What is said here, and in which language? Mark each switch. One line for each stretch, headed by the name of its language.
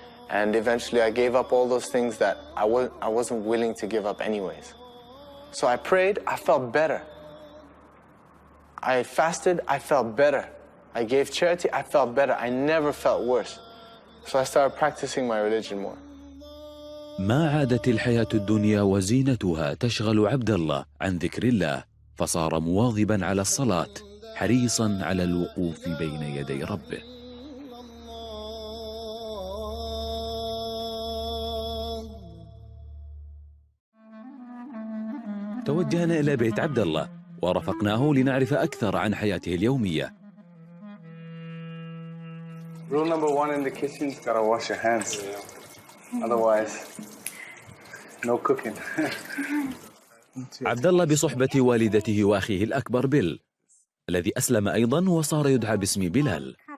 English: And eventually I gave up all those things that I wasn't willing to give up anyways. So I prayed, I felt better. I fasted, I felt better. I gave charity, I felt better. I never felt worse. So I started practicing my religion more.
Arabic: ما عادت الحياة الدنيا وزينتها تشغل عبد الله عن ذكر الله، فصار مواظبا على الصلاة، حريصا على الوقوف بين يدي ربه. توجهنا إلى بيت عبد الله ورافقناه لنعرف أكثر عن حياته اليومية.
English: Rule number 1 in the kitchen, you gotta wash your hands. Otherwise, no cooking.
Arabic: عبد الله بصحبة والدته وأخيه الأكبر بيل، الذي أسلم أيضا وصار يدعى باسم بلال.